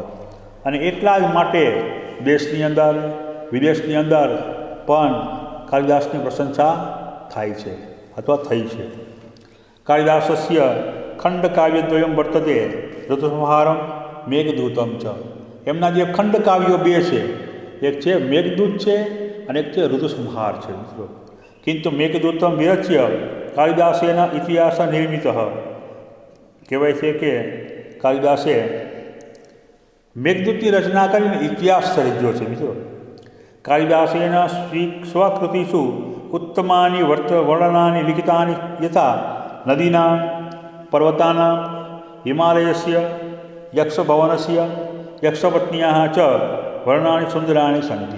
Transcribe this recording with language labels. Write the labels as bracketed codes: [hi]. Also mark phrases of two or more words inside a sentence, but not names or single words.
[gu] અને એટલા જ માટે દેશની અંદર વિદેશની અંદર પણ કાલિદાસની પ્રશંસા થાય છે અથવા થઈ છે. [sa] कालिदासस्य खण्डकाव्यद्वयम् वर्तते ऋतुसंहारम् मेघदूतम् च. [gu] એમના જે ખંડકાવ્યો બે છે, એક છે મેઘદૂત છે અને એક છે ઋતુસંહાર છે. મિત્રો, [sa] किंतु मेघदूतम विरच्य कालिदासेन इतिहास निर्मित [gu] कहेवाय છે કે કાલિદાસે મેઘદૂતની રચના કરીને ઇતિહાસ સર્જ્યો છે મિત્રો. [sa] कालिदासेन स्वकृतिषु उत्तमानि वर्णनानि लिखितानि यथा नदीनां पर्वतानां हिमालयस्य यक्षभवनस्य यक्षपत्न्याः च वर्णनानि सुन्दराणि सन्ति.